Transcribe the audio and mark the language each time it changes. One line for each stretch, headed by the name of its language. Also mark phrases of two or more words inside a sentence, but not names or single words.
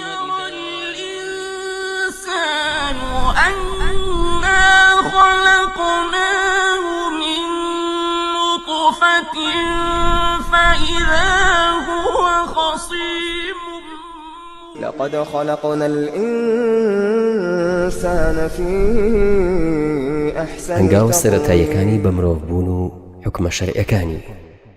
Arabic: الإنسان أنا خلقناه من نطفة فإذا هو خصيم لقد خلقنا الإنسان في أحسن
Central Kurdish: هەنگاوە
Arabic: تقويم
Central Kurdish: سەرەتاییەکانی بە مرۆڤبوون و حکمە شەرعیەکانی